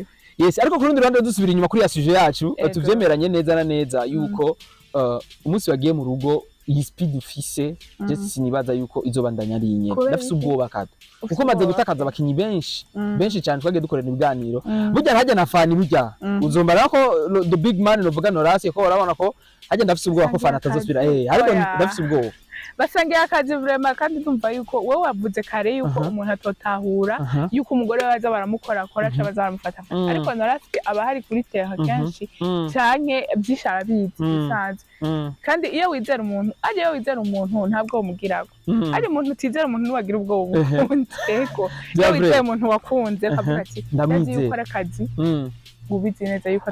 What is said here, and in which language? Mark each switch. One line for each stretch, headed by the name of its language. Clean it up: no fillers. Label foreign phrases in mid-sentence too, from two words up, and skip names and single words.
Rundi: yes ariko kurundi ruhande dusubira inyuma kuri ya sujet yacu tuvyemeranye neza na neza yuko umunsi wagiye mu rugo iyi speed ufise je sinibaza yuko izobandanya ari nyene ndafise ubwoba Kado kuko maze gutakaza abakinyi benshi cyane twagiye dukorera ibiganiro burya hajya na fani burya uzombara ko
English: the big man
Rundi: novuga Norasi ko urabona ko hajya ndafise ubwoba ko fani atazosubira ariko ndafise ubwoba basangiye akazi vraiment kandi ndumva yuko wowe wavuze kare yuko umuntu atotahura yuko umugore waza baramukora aca baza baramufata ariko Norasi aba hari kuri terre kenshi canke byishara bizi bisanzwe kandi iyo wizera umuntu ntabwo umugirago ari umuntu utizera umuntu ntiwagira ubwo ubundi ego iyo wizera umuntu wakunze akavuga ati ndazi yuko ari akazi ubizi neza yuko